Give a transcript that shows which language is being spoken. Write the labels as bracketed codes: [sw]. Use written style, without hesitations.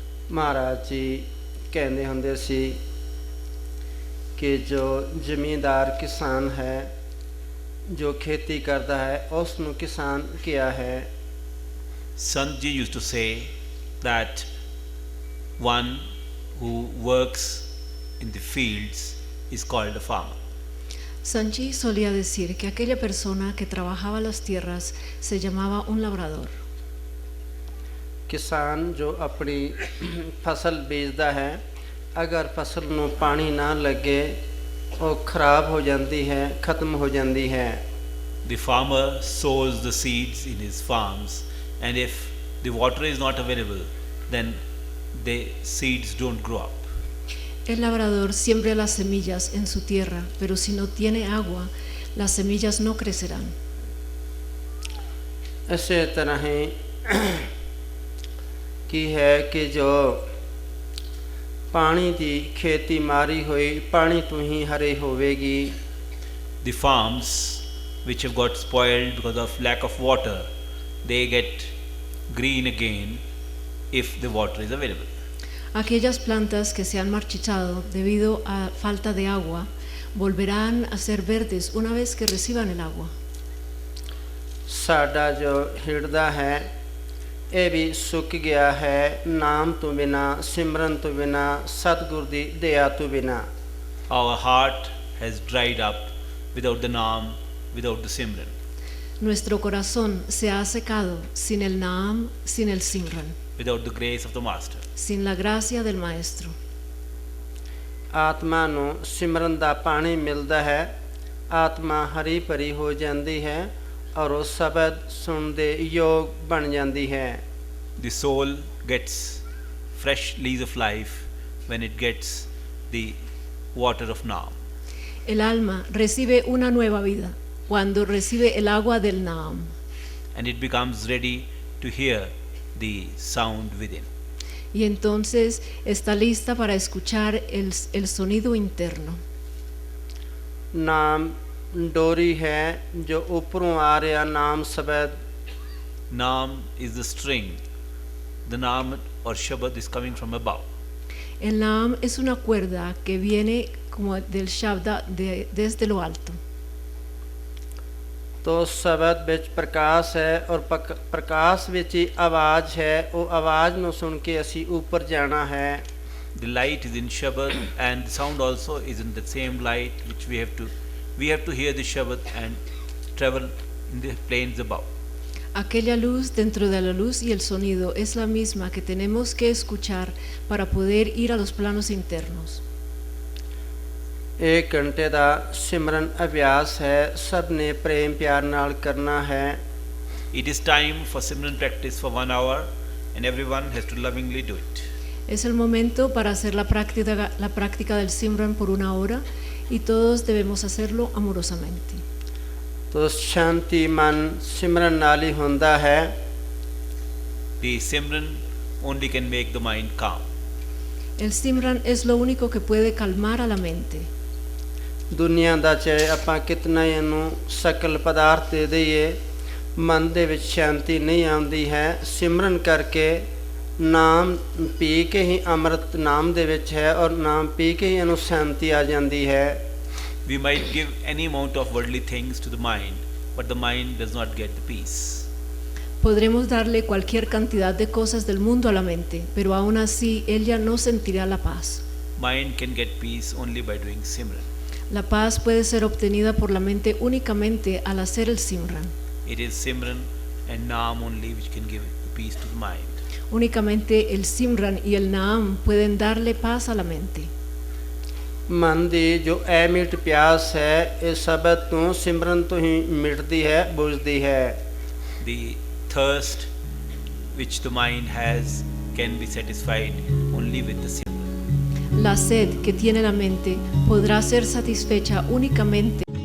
[pa] ਮਹਾਰਾਜ ਜੀ ਕਹਿੰਦੇ ਹੁੰਦੇ ਸੀ ਕਿ ਜੋ ਜ਼ਮੀਂਦਾਰ ਕਿਸਾਨ ਹੈ, ਜੋ ਖੇਤੀ ਕਰਦਾ ਹੈ, ਉਸ ਨੂੰ ਕਿਸਾਨ ਕਿਹਾ ਹੈ। [en] Sant Ji used to say that one who works in the fields is called a farmer. [es] Sanchi solía decir que aquella persona que trabajaba las tierras se llamaba un labrador. [pa] ਕਿਸਾਨ ਜੋ ਆਪਣੀ ਫਸਲ ਬੀਜਦਾ ਹੈ, ਅਗਰ ਫਸਲ ਨੂੰ ਪਾਣੀ ਨਾ ਲੱਗੇ ਉਹ ਖਰਾਬ ਹੋ ਜਾਂਦੀ ਹੈ, ਖਤਮ ਹੋ ਜਾਂਦੀ ਹੈ। [en] The farmer sows the seeds in his farms, and if the water is not available, then the seeds don't grow up. [es] El labrador siembra las semillas en su tierra, pero si no tiene agua, las semillas no crecerán. [pa] ਇਸੇ ਤਰ੍ਹਾਂ ਹੀ ਕੀ ਹੈ ਕਿ ਜੋ ਪਾਣੀ ਦੀ ਖੇਤੀ ਮਾਰੀ ਹੋਈ ਪਾਣੀ ਤੋਂ ਹੀ ਹਰੀ ਹੋਵੇਗੀ। [en] The farms which have got spoiled because of lack of water, they get green again if the water is available. [es] Aquellas plantas que se han marchitado debido a falta de agua volverán a ser verdes una vez que reciban el agua. [pa] ਸਾਡਾ ਜੋ ਹਿਰਦਾ ਹੈ ਇਹ ਵੀ ਸੁੱਕ ਗਿਆ ਹੈ ਨਾਮ ਤੋਂ ਬਿਨਾ, ਸਿਮਰਨ ਤੋਂ ਬਿਨਾ, ਸਤਿਗੁਰ ਦੀ ਦਇਆ ਤੋਂ ਬਿਨਾ। [en] Our heart has dried up without the Naam, without the Simran. [es] Nuestro corazón se ha secado sin el Naam, sin el Simran, [en] Without the grace of the Master. [es] sin la gracia del Maestro. [pa] ਆਤਮਾ ਨੂੰ ਸਿਮਰਨ ਦਾ ਪਾਣੀ ਮਿਲਦਾ ਹੈ, ਆਤਮਾ ਹਰੀ ਭਰੀ ਹੋ ਜਾਂਦੀ ਹੈ ਔਰ ਉਹ ਸ਼ਬਦ ਸੁਣਨ ਦੇ ਯੋਗ ਬਣ ਜਾਂਦੀ ਹੈ। [en] The soul gets fresh lease of life when it gets the water of Naam. [es] El alma recibe una nueva vida cuando recibe el agua del Naam. [en] And it becomes ready to hear the sound within. [es] Y entonces está lista para escuchar el sonido interno. [pa] ਨਾਮ ਡੋਰੀ ਹੈ ਜੋ ਉੱਪਰੋਂ ਆ ਰਿਹਾ ਨਾਮ ਸ਼ਬਦ। [en] Naam is the string. The Naam or Shabad is coming from above. [es] El Naam es una cuerda que viene como del Shabda desde lo alto. [pa] ਤੋ ਸ਼ਬਦ ਵਿੱਚ ਪ੍ਰਕਾਸ਼ ਹੈ ਔਰ ਪ੍ਰਕਾਸ਼ ਵਿੱਚ ਹੀ ਆਵਾਜ਼ ਹੈ। ਉਹ ਆਵਾਜ਼ ਨੂੰ ਸੁਣ ਕੇ ਅਸੀਂ ਉੱਪਰ ਜਾਣਾ ਹੈ। [en] The light is in Shabad and the sound also is in the same light which we have to hear the Shabad and travel in the planes above. [es] Aquella luz dentro de la luz y el sonido es la misma que tenemos que escuchar para poder ir a los planos internos. [pa] एक घंटे का सिमरन अभ्यास है, सब ने प्रेम प्यार नाल करना है। [en] It is time for Simran practice for 1 hour and everyone has to lovingly do it. [es] Es el momento para hacer la práctica del Simran por 1 hora y todos debemos hacerlo amorosamente. [pa] तो शांति मन सिमरन नाल ही होंदा है। [en] The Simran only can make the mind calm. [es] El Simran es lo único que puede calmar a la mente. [pa] ਦੁਨੀਆ ਦਾ ਚਾਹੇ ਆਪਾਂ ਕਿਤਨਾ ਹੀ ਇਹਨੂੰ ਸ਼ਕਲ ਪਦਾਰਥ ਦੇ ਦਈਏ, ਮਨ ਦੇ ਵਿੱਚ ਸ਼ਾਂਤੀ ਨਹੀਂ ਆਉਂਦੀ ਹੈ। ਸਿਮਰਨ ਕਰਕੇ ਨਾਮ ਪੀ ਕੇ ਹੀ ਅੰਮ੍ਰਿਤ ਨਾਮ ਦੇ ਵਿੱਚ ਹੈ ਔਰ ਨਾਮ ਪੀ ਕੇ ਹੀ ਇਹਨੂੰ ਸ਼ਾਂਤੀ ਆ ਜਾਂਦੀ ਹੈ। [en] We might give any amount of worldly things to the mind, but the mind does not get the peace. [es] Podremos darle cualquier cantidad de cosas del mundo a la mente, pero aún así ella no sentirá la paz. [en] Mind can get peace only by doing Simran. [es] La paz puede ser obtenida por la mente únicamente al hacer el Simran. [en] It is Simran and Naam only which can give the peace to the mind. [es] Únicamente el Simran y el Naam pueden darle paz a la mente. [pa] ਮਨ ਦੀ ਜੋ ਐਮਿਟ ਪਿਆਸ ਹੈ ਇਹ ਸ਼ਬਦ ਤੋਂ ਸਿਮਰਨ ਤੋਂ ਹੀ ਮਿਟਦੀ ਹੈ, ਬੁਝਦੀ ਹੈ। [en] The thirst which the mind has can be satisfied only with the Simran. [es] La sed que tiene la mente podrá ser satisfecha únicamente